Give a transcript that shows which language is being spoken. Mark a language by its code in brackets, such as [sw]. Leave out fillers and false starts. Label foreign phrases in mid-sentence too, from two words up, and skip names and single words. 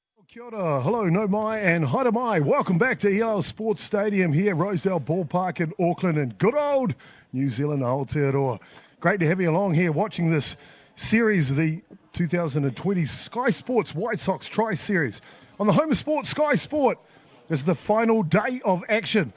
[mi] Kia ora, hello, no mai, and haere mai. [en] Welcome back to EL Sports Stadium here, Rosedale Ballpark in Auckland, in good old New Zealand, Aotearoa. Great to have you along here watching this series, the 2020 Sky Sports White Sox Tri-Series. On the home of sports, Sky Sport, this is the final day of action.